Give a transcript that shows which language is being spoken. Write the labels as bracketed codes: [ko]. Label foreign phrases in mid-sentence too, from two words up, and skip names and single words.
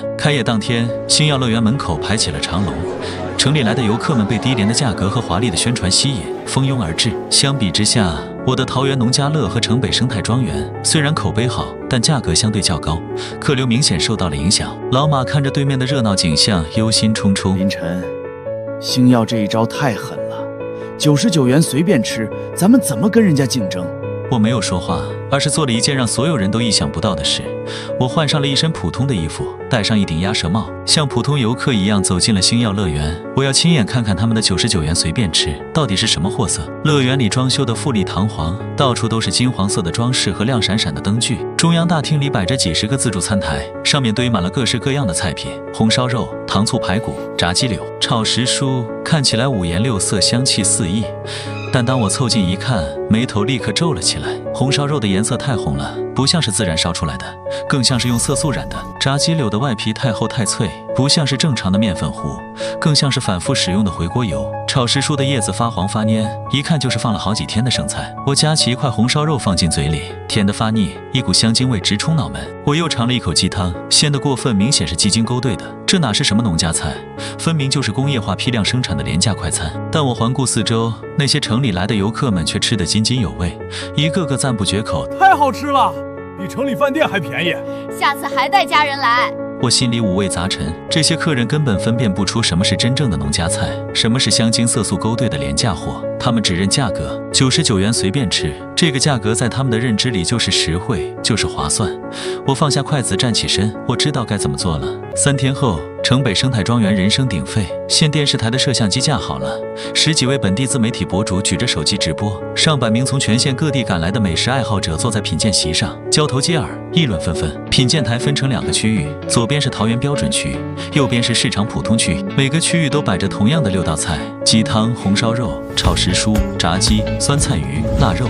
[zh] 開業當天，星耀樂園門口排起了長龍。城裡來的遊客們被低廉的價格和華麗的宣傳吸引，蜂擁而至。相比之下，我的桃園農家樂和城北生態莊園雖然口碑好，但價格相對較高，客流明顯受到了影響。老馬看着對面的熱鬧景象，憂心忡忡。林晨，星耀這一招太狠了，99元隨便吃，咱們怎麼跟人家競爭？我沒有說話，而是做了一件讓所有人都意想不到的事。我換上了一身普通的衣服，戴上一頂鴨舌帽，像普通遊客一樣走進了星耀樂園。我要親眼看看他們的99元隨便吃到底是什麼貨色。樂園裡裝修的富麗堂皇，到處都是金黃色的裝飾和亮閃閃的燈具。中央大廳裡擺着幾十個自助餐台，上面堆滿了各式各樣的菜品：紅燒肉、糖醋排骨、炸雞柳、炒時蔬，看起來五顏六色，香氣四溢。但當我湊近一看，眉頭立刻皺了起來。紅燒肉的顏色太紅了，不像是自然燒出来的，更像是用色素染的。炸雞柳的外皮太厚太脆，不像是正常的面粉糊，更像是反复使用的回锅油。炒时蔬的叶子發黄發蔫，一看就是放了好幾天的生菜。我夾起一塊紅燒肉放進嘴裡，甜得發膩，一股香精味直衝腦門。我又嘗了一口雞湯，鮮得過分，明顯是雞精勾兌的。這哪是什麼農家菜，分明就是工業化批量生產的廉價快餐。但我環顧四周，那些城裡來的遊客們卻吃得津津有味，一個個讚不絕口。太好吃了，比城裡飯店還便宜，下次還帶家人来。我心裡五味杂陈，这些客人根本分辨不出什麼是真正的農家菜，什麼是香精色素勾兌的廉價貨。他們只認價格，99元隨便吃，這個價格在他們的認知裡就是實惠，就是划算。我放下筷子，站起身，我知道該怎麼做了。3天後，城北生態莊園人聲鼎沸，縣電視台的攝像機架好了，10幾位本地自媒體博主舉着手機直播，上百名從全縣各地趕來的美食愛好者坐在品鑑席上，交頭接耳，議論紛紛。品鑑台分成2個區域，左邊是桃園標準區，右邊是市場普通區，每個區域都擺着同樣的6道菜：雞湯、紅燒肉、炒時蔬、炸雞、酸菜魚、臘肉。